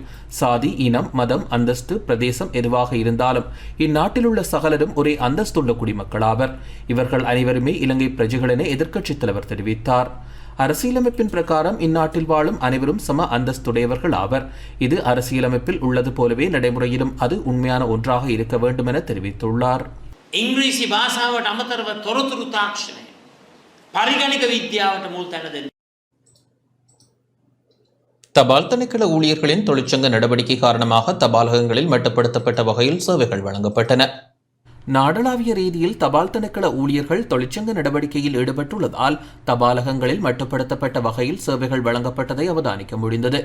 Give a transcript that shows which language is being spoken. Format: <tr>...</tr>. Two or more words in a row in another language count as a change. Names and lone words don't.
<ta>சாதி, இனம், மதம், அந்தஸ்து, பிரதேசம் எதுவாக இருந்தாலும் இந்நாட்டில் உள்ள சகலரும் ஒரே அந்தஸ்துள்ள குடிமக்களாவர். இவர்கள் அனைவருமே இலங்கை பிரஜைகள் என எதிர்க்கட்சித் தலைவர் தெரிவித்தார். அரசியலமைப்பின் பிரகாரம் இந்நாட்டில் வாழும் அனைவரும் சம அந்தஸ்துடையவர்கள் ஆவர். இது அரசியலமைப்பில் உள்ளது போலவே நடைமுறையிலும் அது உண்மையான ஒன்றாக இருக்க வேண்டும் என தெரிவித்துள்ளார்.</ta> <si>ඉංග්‍රීසි භාෂාවට අමතරව තොරතුරු තාක්ෂණය පරිගණක විද්‍යාවට මුල් තැන දෙන්න.</si> <ta>தபால் திணைக்கள ஊழியர்களின் தொழிற்சங்க நடவடிக்கை காரணமாக தபாலகங்களில் மட்டுப்படுத்தப்பட்ட வகையில் சேவைகள் வழங்கப்பட்டன. நாடளாவிய ரீதியில் தபால் திணைக்கள ஊழியர்கள் தொழிற்சங்க நடவடிக்கையில் ஈடுபட்டுள்ளதால் தபாலகங்களில் மட்டுப்படுத்தப்பட்ட வகையில் சேவைகள் வழங்கப்பட்டதை அவதானிக்க முடிந்தது.</ta>